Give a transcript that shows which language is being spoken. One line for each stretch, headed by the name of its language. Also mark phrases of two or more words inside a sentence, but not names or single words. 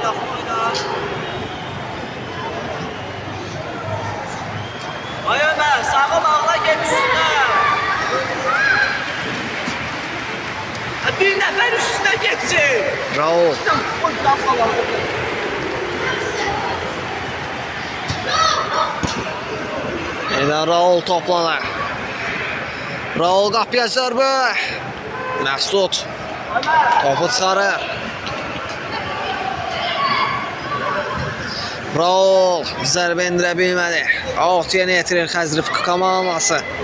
Turkish: Ay Ömer, sağa bağla gel üstüne. Bir nefer üstüne geçsin. Raul. Yeniden Raul topladı.
Azerbaijani: Raul qapıya zərbə. Məsud. Topu çıxarır. Raul zərbə indirə bilmədi. Out yenə yetirir Xəzrif komandası.